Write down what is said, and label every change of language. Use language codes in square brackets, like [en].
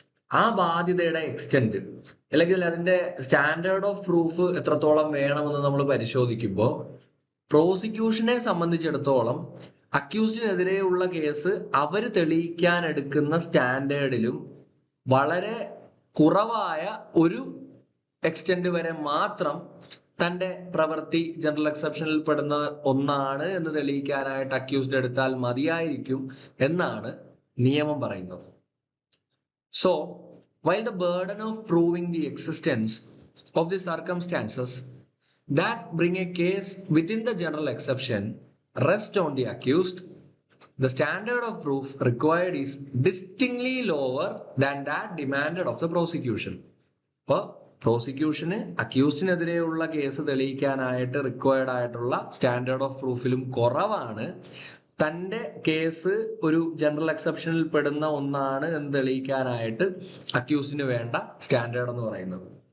[ml] ആ ബാധ്യതയുടെ എക്സ്റ്റെന്റ് അല്ലെങ്കിൽ അതിന്റെ സ്റ്റാൻഡേർഡ് ഓഫ് പ്രൂഫ് എത്രത്തോളം വേണമെന്ന് നമ്മൾ പരിശോധിക്കുമ്പോൾ പ്രോസിക്യൂഷനെ സംബന്ധിച്ചിടത്തോളം അക്യൂസ്ഡിനെതിരെയുള്ള കേസ് അവർ തെളിയിക്കാൻ എടുക്കുന്ന സ്റ്റാൻഡേർഡിലും വളരെ കുറവായ ഒരു എക്സ്റ്റെന്റ് വരെ മാത്രം തന്റെ പ്രവൃത്തി ജനറൽ എക്സെപ്ഷനിൽ പെടുന്ന ഒന്നാണ് എന്ന് തെളിയിക്കാനായിട്ട് അക്യൂസ്ഡ് എടുത്താൽ മതിയായിരിക്കും എന്നാണ് നിയമം പറയുന്നത്. [en] So while the burden of proving the existence of the circumstances that bring a case within the general exception rests on the accused, the standard of proof required is distinctly lower than that demanded of the prosecution. [ml] അപ്പോൾ പ്രോസിക്യൂഷന് അക്യൂസ്ഡിനെതിരെയുള്ള case തെളിയിക്കാനായിട്ട് required ആയിട്ടുള്ള standard of പ്രൂഫിലും കുറവാണ് തന്റെ case ഒരു general എക്സെപ്ഷനിൽ പെടുന്ന ഒന്നാണ് എന്ന് തെളിയിക്കാനായിട്ട് അക്യൂസ്ഡിന് വേണ്ട standard എന്ന് പറയുന്നത്.